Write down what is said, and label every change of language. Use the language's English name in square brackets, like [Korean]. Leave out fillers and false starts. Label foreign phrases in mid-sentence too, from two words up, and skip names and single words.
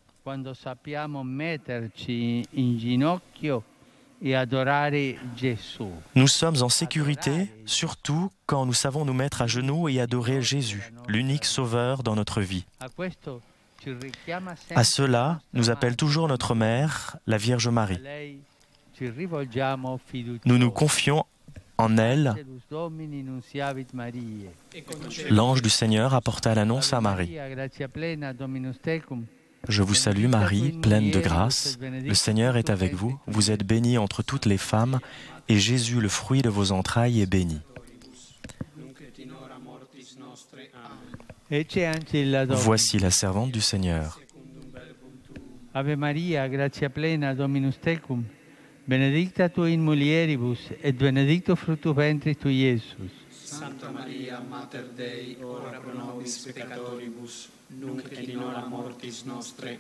[French] Nous sommes en sécurité, surtout quand nous savons nous mettre à genoux et adorer Jésus, l'unique sauveur dans notre vie. À cela, nous appelle toujours notre mère, la Vierge Marie. [Italian] ci rivolgiamo [French] nous nous [Italian] fiduciosi. [French] confions en elle. [Latin] Angelus Domini nunciavit Mariae. [French] L'ange du Seigneur apporta l'annonce à [Latin] Ave [French] Marie. [Latin] Maria, gratia plena, Dominus tecum. [French] Je vous salue Marie, pleine de grâce. Le Seigneur est avec vous. Vous êtes bénie entre toutes les femmes, et Jésus, le fruit de vos entrailles, est béni. [Latin] Ecce ancilla Domini. [French] Voici la servante du Seigneur. [Latin] Ave Maria, gratia plena, Dominus tecum. Benedicta tu in mulieribus, et benedictus fructus ventris tui, Iesus. Santa Maria, Mater Dei, ora pro nobis peccatoribus, nunc et in hora mortis nostre.